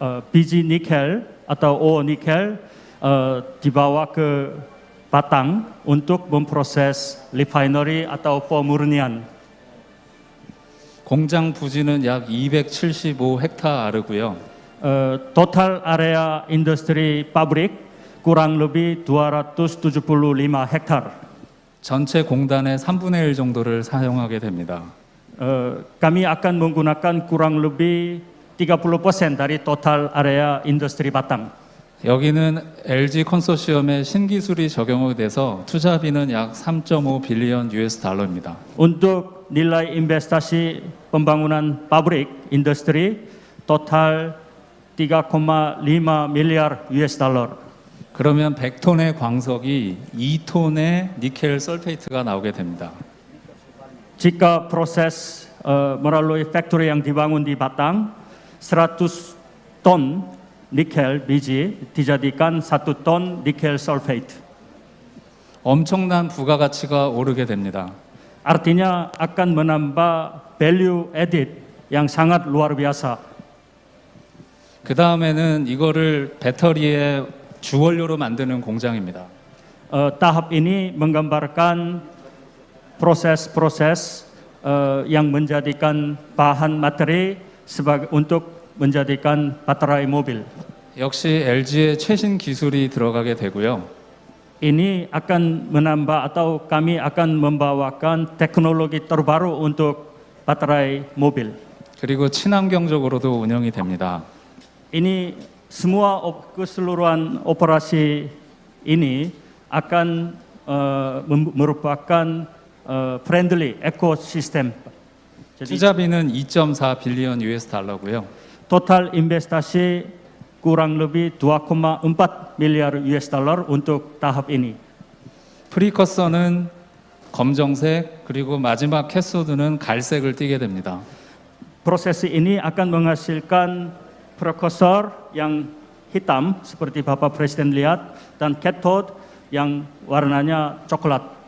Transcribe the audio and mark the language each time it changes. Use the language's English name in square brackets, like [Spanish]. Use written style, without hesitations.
[Indonesian] Biji nikel atau ore nikel dibawa ke Batang untuk memproses refinery atau pemurnian. [Korean] 공장 부지는 약 275 헥타르고요. [Indonesian] Total area industri pabrik kurang lebih 275 hektar. [Korean] 전체 공단의 3분의 1 정도를 사용하게 됩니다. [Indonesian] Kami akan menggunakan kurang lebih 30% dari total area industri Batang. [Korean] 여기는 LG 컨소시엄의 신기술이 적용이 돼서 투자비는 약 3.5 빌리언 US 달러입니다. [Indonesian] Untuk nilai investasi pembangunan pabrik industri total 3,5 miliar US dollar. [Korean] 그러면 100톤의 광석이 2톤의 니켈 설페이트가 나오게 됩니다. [Indonesian] Jika proses melalui factory yang dibangun di Batang, 100 ton nikel biji dijadikan 1 ton nikel sulfate. [Korean] 엄청난 부가가치가 오르게 됩니다. [Indonesian] Artinya akan menambah value added yang sangat luar biasa. [Korean] 그 다음에는 이거를 배터리의 주원료로 만드는 공장입니다. [Indonesian] Tahap ini menggambarkan proses-proses yang menjadikan bahan materi untuk menjadikan baterai mobil. [Korean] 역시 LG의 최신 기술이 들어가게 되고요. [Indonesian] Ini akan menambah atau kami akan membawakan teknologi terbaru untuk baterai mobil. [Korean] 그리고 친환경적으로도 운영이 됩니다. [Indonesian] Ini semua keseluruhan operasi ini akan merupakan friendly ekosistem. Jadi [Korean] 투자비는 2.4 빌리언 US 달러고요. [Indonesian] total investasi kurang lebih 2,4 miliar US dollar untuk tahap ini. [Korean] 프리커서는 검정색 그리고 마지막 캐소드는 갈색을 띠게 됩니다. [Indonesian] Proses ini akan menghasilkan prekursor yang hitam seperti Bapak Presiden lihat dan cathode yang warnanya coklat.